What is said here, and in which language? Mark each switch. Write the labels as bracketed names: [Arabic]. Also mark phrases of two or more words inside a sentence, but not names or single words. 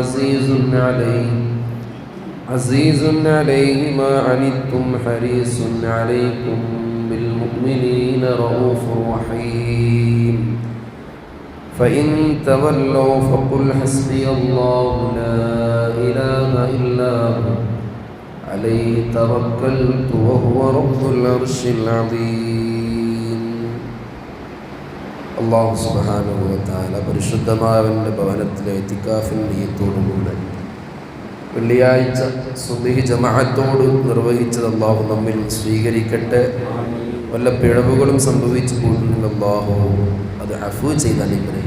[Arabic] عزيز عليه ما عنتم حريص عليكم بالمؤمنين رؤوف رحيم فإن تولوا فقل حسبي الله لا إله إلا هو عليه توكلت وهو رب العرش العظيم. [Malayalam] അല്ലാഹു [Arabic] سبحانه و تعالى [Malayalam] പരിശുദ്ധമായവൻ്റെ ഭവനത്തിലെ ഇത്തികാഫിൻ്റെ നിയ്യത്തോടുകൂടെ വെള്ളിയാഴ്ച സുബ്ഹി ജമാഅത്തോട് നിർവഹിച്ചത് അല്ലാഹു നമ്മിൽ സ്വീകരിക്കട്ടെ. വല്ല പിഴവുകളും സംഭവിച്ചു പോയിട്ടുണ്ടെങ്കിൽ അല്ലാഹു അത് അഫ്വ ചെയ്ത് അനുഗ്രഹിക്കട്ടെ.